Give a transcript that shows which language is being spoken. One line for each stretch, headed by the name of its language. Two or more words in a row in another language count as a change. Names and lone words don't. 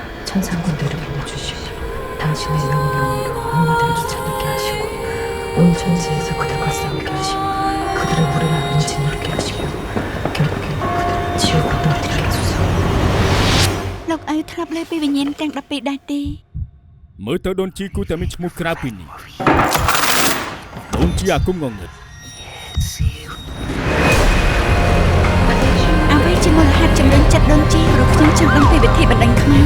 Korean: 천상군대를 보내주시고 당신의 명령으로 악마들을 쫓아내게 하시고 온 천지에서 그들과 싸우게 하시고 그들의 무례함을 짓누르게 하시며 결국에 그들을 지옥으로 떨어뜨리게 하소서.
Khmer: លោកឪធ្លាប់លើពីវិញ្ញាណទាំង12ដែរទេ មើលទៅដូនជីគូតែមានឈ្មោះក្រៅពីនេះដូនជីអាគមងងឹត អ្វីជាមូលហេតុជំរុញចិត្តដូនជីព្រោះខ្ញុំចង់ដឹងពីវិធីបណ្ដេញខ្មៅ